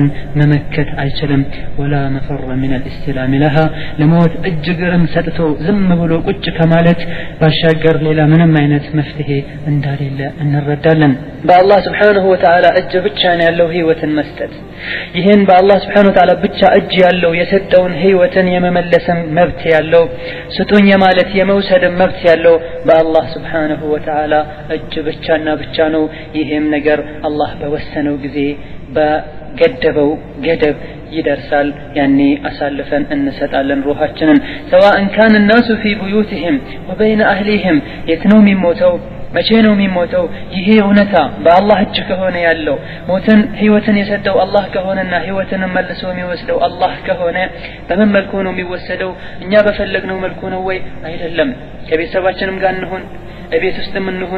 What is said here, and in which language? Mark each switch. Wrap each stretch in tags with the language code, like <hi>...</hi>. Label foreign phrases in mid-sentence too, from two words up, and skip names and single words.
<am>መመከት አይችልም</am> <ar>ولا مفر من الاستلام لها</ar> <am>ለሞት እጅግም ሰጥቶ ዝም ብሎ ቁጭ ከማለት ባሻገር ሌላ ምንም አይነት መፍትሄ እንደሌለ እንረዳለን በአላህ</am> <ar>سبحانه وتعالى</ar> <am>እጅ ብቻ ነው ያለው ህይወትን መስጠት ይሄን በአላህ</am> <ar>سبحانه وتعالى</ar> <am>ብቻ እጅ ያለው የሰጠውን ህይወትን የመመለስም መብት ያለው ስጡኝ ማለት የመውሰድ መብት ያለው በአላህ</am> <ar>سبحانه وتعالى</ar> <am>እጅ ብቻና ብቻ ነው ይሄም ነገር አላህ በወሰነው ጊዜ ገደበው ገደብ ይደርሳል ያኔ አሳልፈን እንሰጣለን ሩሃችንን</am> <ar>سواء كان الناس في بيوتهم وبين أهلهم</ar> <am>የትነው የሚሞተው መቼ ነው የሚሞተው ይሄ እውነታ በአላህ እጅ ከሆነ ያለው ሞትን ህይወትን የሰጠው አላህ ከሆነና ህይወትን መልሶ የሚወስደው አላህ ከሆነ በምን መልኩ ነው የሚወሰደው እኛ በፈለግነው መልኩ ነው ወይ አይደለም ከቤተሰባችንም ጋር እንሁን እቤት ውስጥም እንሁን</am>